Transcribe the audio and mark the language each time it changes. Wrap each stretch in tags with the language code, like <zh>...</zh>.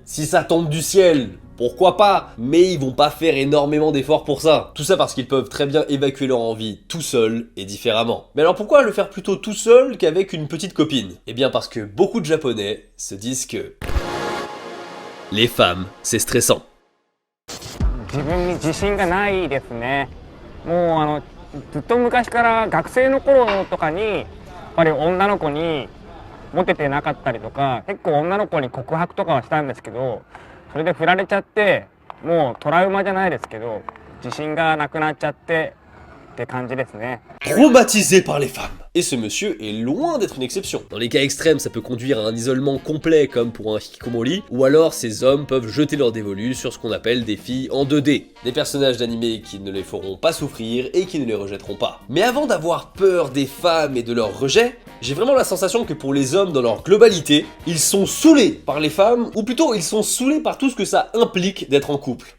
<fr>Si ça tombe du ciel, pourquoi pas, mais ils vont pas faire énormément d'efforts pour ça. Tout ça parce qu'ils peuvent très bien évacuer leur envie tout seuls et différemment. Mais alors pourquoi le faire plutôt tout seul qu'avec une petite copine? Eh bien parce que beaucoup de japonais se disent que les femmes, c'est stressant.</fr> <ja>自分に自信がないですね。もうずっと昔から学生の頃とかにやっぱり女の子にモテてなかったりとか、結構女の子に告白とかはしたんですけど、それで振られちゃってもうトラウマじゃないですけど自信がなくなっちゃってって感じですね。</ja> <fr>Traumatisé par les femmes. Et ce monsieur est loin d'être une exception. Dans les cas extrêmes, ça peut conduire à un isolement complet comme pour un hikikomori, ou alors ces hommes peuvent jeter leur dévolu sur ce qu'on appelle des filles en 2D. Des personnages d'animé qui ne les feront pas souffrir et qui ne les rejetteront pas. Mais avant d'avoir peur des femmes et de leur rejet, j'ai vraiment la sensation que pour les hommes dans leur globalité, ils sont saoulés par les femmes, ou plutôt ils sont saoulés par tout ce que ça implique d'être en couple.</fr>